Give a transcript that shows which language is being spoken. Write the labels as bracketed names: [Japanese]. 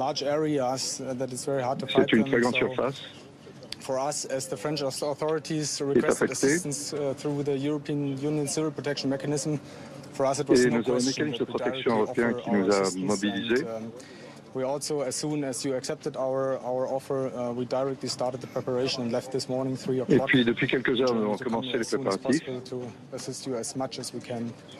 [French] C'est une très grande surface. [English] For us, as the French authorities requested assistance through the European Union Civil Protection Mechanism, for us it was no question that we directly offer our assistance. We also, as soon as you accepted our offer, we directly started the preparation and left this morning 3 o'clock. [French] Et puis depuis quelques heures, nous avons commencé les préparatifs. [English] To assist you as much as we can.